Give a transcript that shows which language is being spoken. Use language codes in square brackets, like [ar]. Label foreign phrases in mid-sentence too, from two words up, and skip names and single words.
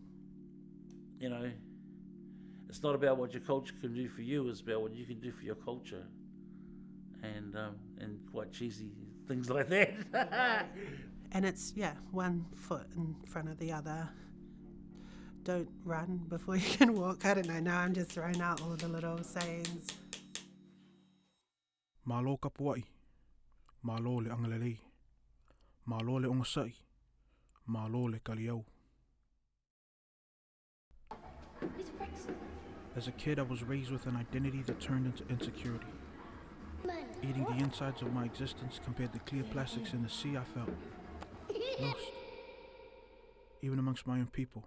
[en] It's not about what your culture can do for you, it's about what you can do for your culture. And quite cheesy things like that. And it's, one foot in front of the other. Don't run before you can walk. I don't know, now I'm just throwing out all the little sayings. [sm] Malo kapuai, malo le angalelei, malo le ongasai, malo le kaliau. [en] As a kid, I was raised with an identity that turned into insecurity. Eating the insides of my existence compared to clear plastics in the sea, I felt lost, even amongst my own people.